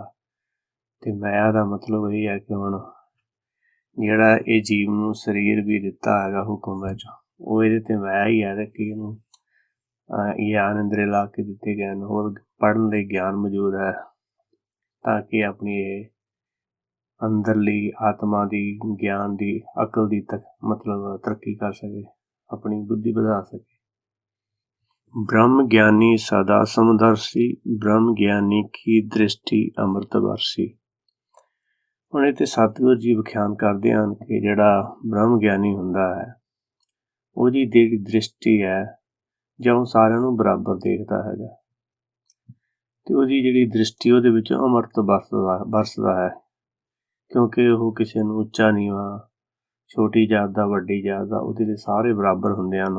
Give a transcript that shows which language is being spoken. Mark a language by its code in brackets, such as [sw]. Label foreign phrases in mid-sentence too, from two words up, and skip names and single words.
[pa] ਅਤੇ ਮਾਇਆ ਦਾ ਮਤਲਬ ਇਹ ਹੈ ਕਿ ਹੁਣ ਜਿਹੜਾ ਇਹ ਜੀਵ ਨੂੰ ਸਰੀਰ ਵੀ ਦਿੱਤਾ ਹੈਗਾ ਹੁਕਮ ਵਿੱਚ, ਉਹ ਇਹਦੇ 'ਤੇ ਮਾਇਆ ਹੀ ਹੈ ਕਿ ਇਹਨੂੰ ਗਿਆਨ ਇੰਦਰੇ ਲਾ ਕੇ ਦਿੱਤੇ ਗਏ ਹਨ, ਹੋਰ ਪੜ੍ਹਨ ਲਈ ਗਿਆਨ ਮੌਜੂਦ ਹੈ, ਤਾਂ ਕਿ ਆਪਣੀ ਇਹ ਅੰਦਰਲੀ ਆਤਮਾ ਦੀ ਗਿਆਨ ਦੀ ਅਕਲ ਦੀ ਮਤਲਬ ਤਰੱਕੀ ਕਰ ਸਕੇ, ਆਪਣੀ ਬੁੱਧੀ ਵਧਾ ਸਕੇ। ਬ੍ਰਹਮ ਗਿਆਨੀ ਸਦਾ ਸਮਦਰਸ਼ੀ, ਬ੍ਰਹਮ ਗਿਆਨੀ ਕੀ ਦ੍ਰਿਸ਼ਟੀ ਅੰਮ੍ਰਿਤ ਵਰਸੀ। ਹੁਣ ਇਹ 'ਤੇ ਸਤਿਗੁਰੂ ਜੀ ਵਿਖਿਆਨ ਕਰਦੇ ਹਨ ਕਿ ਜਿਹੜਾ ਬ੍ਰਹਮ ਗਿਆਨੀ ਹੁੰਦਾ ਹੈ ਉਹਦੀ ਜਿਹੜੀ ਦ੍ਰਿਸ਼ਟੀ ਹੈ ਜਾਂ ਉਹ ਸਾਰਿਆਂ ਨੂੰ ਬਰਾਬਰ ਦੇਖਦਾ ਹੈਗਾ, ਅਤੇ ਉਹਦੀ ਜਿਹੜੀ ਦ੍ਰਿਸ਼ਟੀ ਉਹਦੇ ਵਿੱਚ ਅੰਮ੍ਰਿਤ ਵਰਸਦਾ ਹੈ, ਕਿਉਂਕਿ ਉਹ ਕਿਸੇ ਨੂੰ ਉੱਚਾ ਨੀਵਾਂ, ਛੋਟੀ ਜਾਤ ਦਾ, ਵੱਡੀ ਜਾਤ ਦਾ, ਉਹਦੇ 'ਤੇ ਸਾਰੇ ਬਰਾਬਰ ਹੁੰਦੇ ਹਨ।